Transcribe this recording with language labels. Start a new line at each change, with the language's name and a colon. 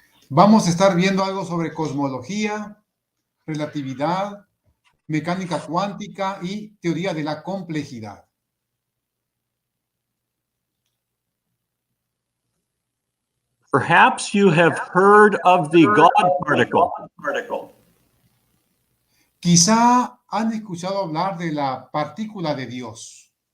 Spanish: Vamos a estar viendo algo sobre cosmología, relatividad, mecánica cuántica y teoría de la complejidad.
English: Perhaps you have heard of the God particle.
Spanish: Quizá han escuchado hablar de la partícula de Dios.